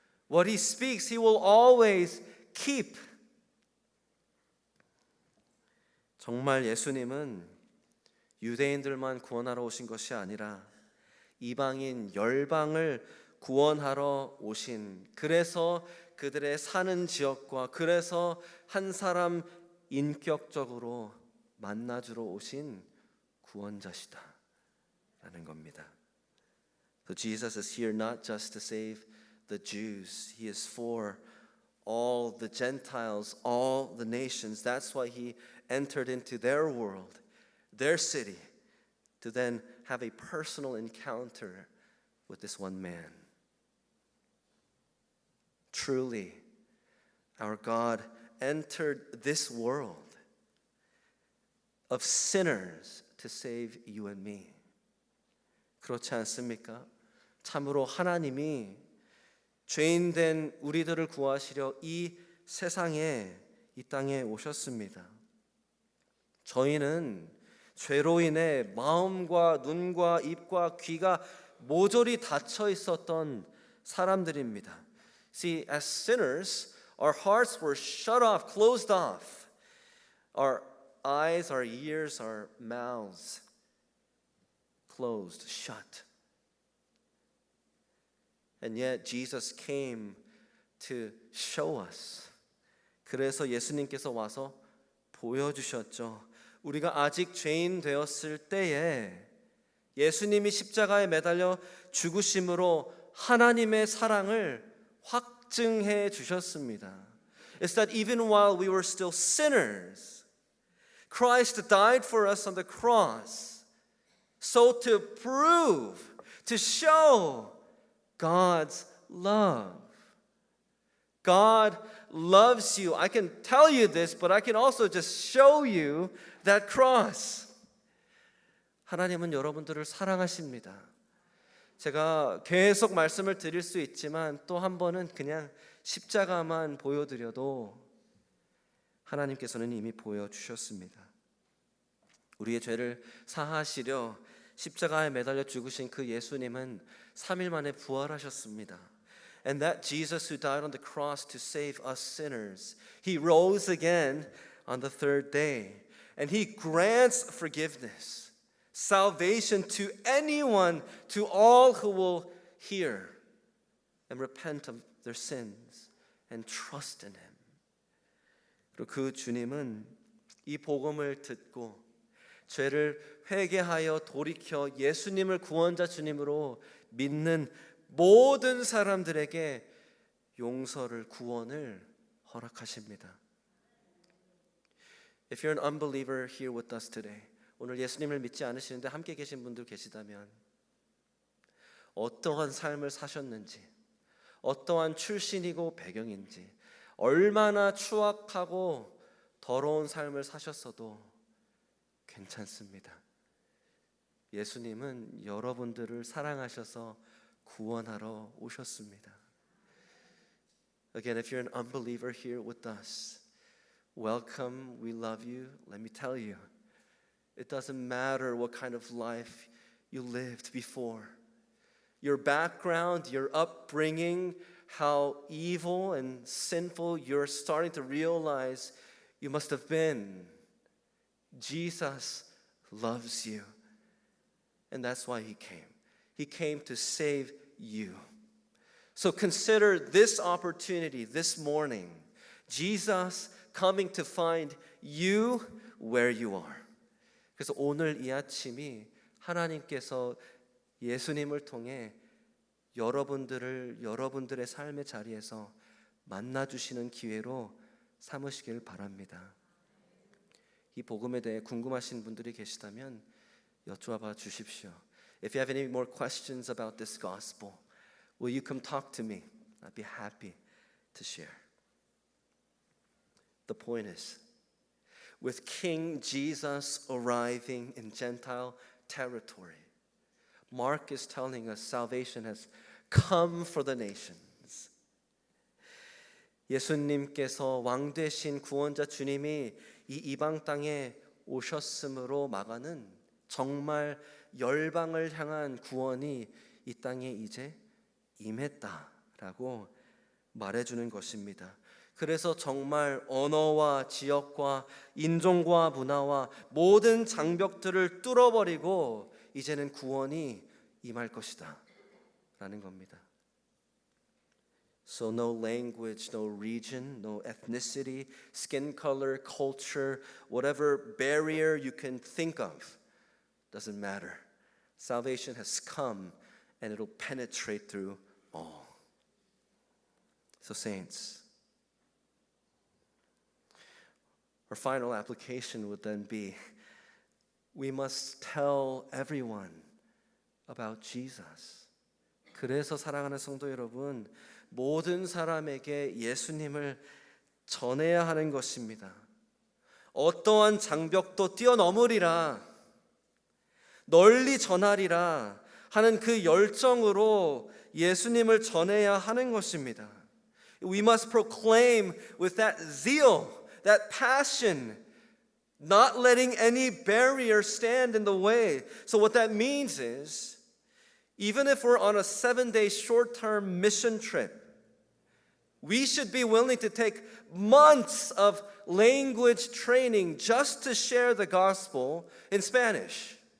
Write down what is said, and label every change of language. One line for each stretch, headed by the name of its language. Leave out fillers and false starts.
English: What He speaks, He will always keep.
Korean: 정말 예수님은 유대인들만 구원하러 오신 것이 아니라 이방인 열방을 구원하러 오신, 그래서 그들의 사는 지역과 그래서 한 사람 인격적으로 만나주러 오신 구원자시다 라는 겁니다.
English: So Jesus is here not just to save the Jews. He is for all the Gentiles, all the nations. That's why He entered into their world, their city, to then have a personal encounter with this one man. Truly, our God entered this world of sinners to save you and me.
Korean: 그렇지 않습니까? 참으로 하나님이 죄인된 우리들을 구하시려 이 세상에, 이 땅에 오셨습니다. 저희는 죄로 인해 마음과 눈과 입과 귀가 모조리 닫혀 있었던 사람들입니다.
English: See, as sinners, our hearts were shut off, closed off. Our eyes, our ears, our mouths closed, shut. And yet Jesus came to show us.
Korean: 그래서 예수님께서 와서 보여주셨죠. 우리가 아직 죄인 되었을 때에 예수님이 십자가에 매달려 죽으심으로 하나님의 사랑을 확증해 주셨습니다.
English: It's that even while we were still sinners, Christ died for us on the cross, so to prove, to show God's love. God loves you. I can tell you this, but I can also just show you that cross.
Korean: 하나님은 여러분들을 사랑하십니다. 제가 계속 말씀을 드릴 수 있지만 또 한 번은 그냥 십자가만 보여드려도 하나님께서는 이미 보여주셨습니다. 우리의 죄를 사하시려 십자가에 매달려 죽으신 그 예수님은 3일 만에 부활하셨습니다.
English: And that Jesus who died on the cross to save us sinners, He rose again on the third day. And He grants forgiveness, salvation to anyone, to all who will hear and repent of their sins and trust in Him.
Korean: 그리고 그 주님은 이 복음을 듣고 죄를 회개하여 돌이켜 예수님을 구원자 주님으로 믿는 모든 사람들에게 용서를, 구원을 허락하십니다.
English: If you're an unbeliever here with us today,
Korean: 오늘 예수님을 믿지 않으시는데 함께 계신 분들 계시다면 어떠한 삶을 사셨는지, 어떠한 출신이고 배경인지, 얼마나 추악하고 더러운 삶을 사셨어도 괜찮습니다. 예수님은 여러분들을 사랑하셔서 구원하러 오셨습니다.
English: Again, if you're an unbeliever here with us, welcome, we love you. Let me tell you, it doesn't matter what kind of life you lived before. Your background, your upbringing, how evil and sinful you're starting to realize you must have been. Jesus loves you. And that's why He came. He came to save you. So consider this opportunity this morning. Jesus coming to find you where you are.
Korean: 그래서 오늘 이 아침이 하나님께서 예수님을 통해 여러분들을 여러분들의 삶의 자리에서 만나주시는 기회로 삼으시길 바랍니다. 이 복음에 대해 궁금하신 분들이 계시다면 여쭈어봐 주십시오.
English: If you have any more questions about this gospel, will you come talk to me? I'd be happy to share. The point is, with King Jesus arriving in Gentile territory, Mark is telling us salvation has come for the nations.
Korean: 예수님께서 왕 되신 구원자 주님이 이 이방 땅에 오셨으므로 말하는 정말 열방을 향한 구원이 이 땅에 이제 임했다라고 말해주는 것입니다. 그래서 정말 언어와 지역과 인종과 문화와 모든 장벽들을 뚫어버리고 이제는 구원이 임할 것이다 라는 겁니다.
English: So no language, no region, no ethnicity, skin color, culture, whatever barrier you can think of doesn't matter. Salvation has come and it'll penetrate through all. So saints, our final application would then be, we must tell everyone about Jesus.
Korean: 그래서 사랑하는 성도 여러분, 모든 사람에게 예수님을 전해야 하는 것입니다. 어떠한 장벽도 뛰어넘으리라, 널리 전하리라 하는 그 열정으로 예수님을 전해야 하는 것입니다.
English: We must proclaim with that zeal, that passion, not letting any barrier stand in the way. So what that means is, even if we're on a 7-day short-term mission trip, we should be willing to take months of language training just to share the gospel in Spanish.